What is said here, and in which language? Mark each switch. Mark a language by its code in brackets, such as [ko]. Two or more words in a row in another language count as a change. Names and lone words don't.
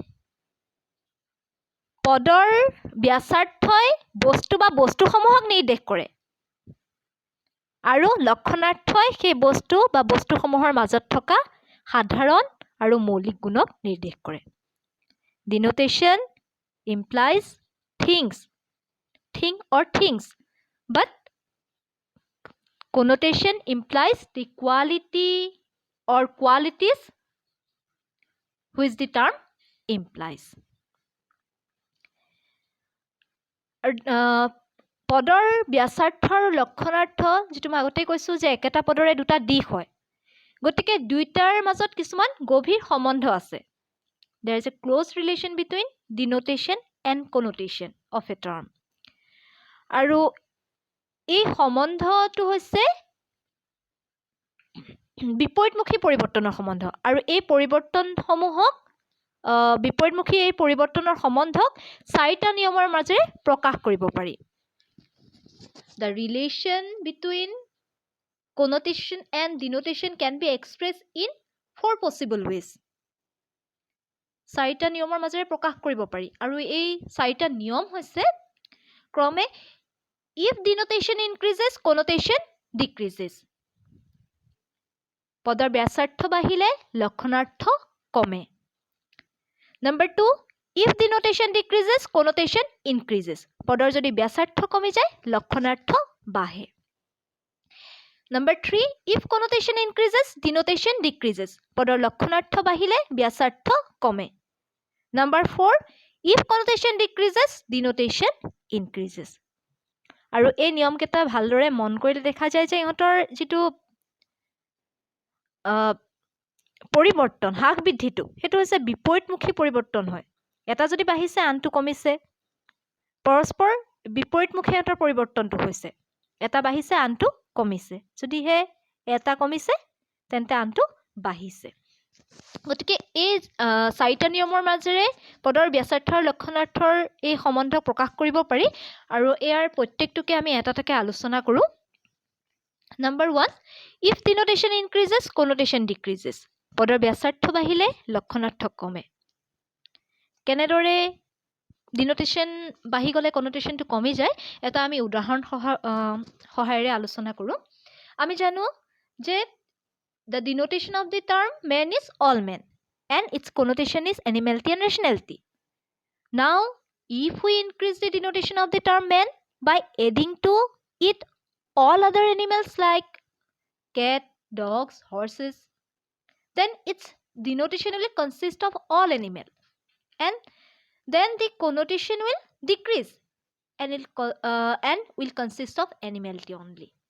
[as] পদৰ ব্যাসাৰ্থই বস্তু বা বস্তুসমূহক নিৰ্দেশ কৰে আৰু লক্ষণাৰ্থই সেই বস্তু বা বস্তুসমূহৰ মাজত থকা সাধাৰণ আৰু মৌলিক গুণক নিৰ্দেশ কৰে [en] ডিনোটেশ্যন implies thing or things but connotation implies the quality or qualities which the term implies [as] পদৰ ব্যাসাৰ্থৰ লক্ষণাৰ্থ যিটো মই আগতে কৈছোঁ যে একেটা পদৰে দুটা দিশ হয় গতিকে দুইটাৰ মাজত কিছুমান গভীৰ সম্বন্ধ আছে [en] there is a close relation between denotation and connotation of a term [as] আৰু এই সম্বন্ধটো হৈছে বিপৰীতমুখী পৰিৱৰ্তনৰ সম্বন্ধ আৰু এই পৰিৱৰ্তনসমূহক বিপৰীতমুখী এই পৰিৱৰ্তনৰ সম্বন্ধক চাৰিটা নিয়মৰ মাজেৰে প্ৰকাশ কৰিব পাৰি [en] the relation between connotation and denotation can be expressed in 4 possible ways [as] চাৰিটা নিয়মৰ মাজেৰে প্ৰকাশ কৰিব পাৰি আৰু এই চাৰিটা নিয়ম হৈছে ক্ৰমে [en] if denotation increases connotation decreases [as] পদৰ ব্যাসাৰ্থ বাঢ়িলে লক্ষণাৰ্থ কমে [en] number 2 if denotation decreases connotation increases [as] পদৰ যদি ব্যাসাৰ্থ কমি যায় লক্ষণাৰ্থ বাঢ়ে [en] number 3 if connotation increases denotation decreases [as] পদৰ লক্ষণাৰ্থ বাঢ়িলে ব্যাসাৰ্থ কমে [en] number 4 if connotation decreases denotation increases [as] আৰু এই নিয়ম কেইটা ভালদৰে মন কৰিলে দেখা যায় যে ইহঁতৰ যিটো পৰিৱৰ্তন হ্ৰাস বৃদ্ধিটো সেইটো হৈছে বিপৰীতমুখী পৰিৱৰ্তন হয় এটা যদি বাঢ়িছে আনটো কমিছে পৰস্পৰ বিপৰীতমুখী ইহঁতৰ পৰিৱৰ্তনটো হৈছে এটা বাঢ়িছে আনটো কমিছে যদিহে এটা কমিছে তেন্তে আনটো বাঢ়িছে গতিকে এই চাৰিটা নিয়মৰ মাজেৰে পদৰ ব্যাসাৰ্থৰ লক্ষণাৰ্থৰ এই সম্বন্ধ প্ৰকাশ কৰিব পাৰি আৰু ইয়াৰ প্ৰত্যেকটোকে আমি এটা এটাকৈ আলোচনা কৰোঁ [en] number 1 if denotation increases connotation decreases [as] পদৰ ব্যাসাৰ্থ বাঢ়িলে লক্ষণাৰ্থ কমে কেনেদৰে ডিনোটেশ্যন বাঢ়ি গ'লে কনোটেশ্যনটো কমি যায় এটা আমি উদাহৰণ সহায়েৰে আলোচনা কৰোঁ আমি জানো যে [en] the denotation of the term man is all men and its connotation is animality and rationality now if we increase the denotation of the term man by adding to it all other animals like cat dogs horses then its denotation will consist of all animal and then the connotation will decrease and will consist of animality only